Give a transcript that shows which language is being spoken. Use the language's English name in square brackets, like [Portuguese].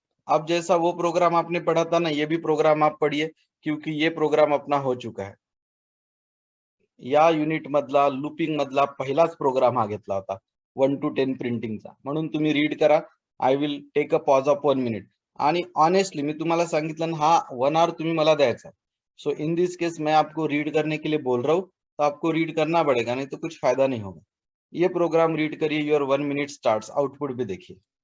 [Hindi] अब जैसा वो प्रोग्राम आपने पढ़ा था ना, ये भी प्रोग्राम आप पढ़िए, क्योंकि ये प्रोग्राम अपना हो चुका है। [Marathi] या युनिट मधला लूपिंग मधला पहिलाच प्रोग्राम हा घेतला होता 1 to 10 प्रिंटिंगचा, म्हणून तुम्ही रीड करा. [English] I will take a pause of 1 minute. [Marathi] आणि ऑनेस्टली मी तुम्हाला सांगितलं ना, हा 1 आवर तुम्ही मला द्यायचा. [English] so in this case [Hindi] मैं आपको रीड करने के लिए बोल रहा हूँ, तो आपको रीड करना पड़ेगा, नहीं तो कुछ फायदा नहीं होगा. ये प्रोग्राम रीड करिए. [English] Your 1 minute starts. [Hindi] आउटपुट भी देखिए.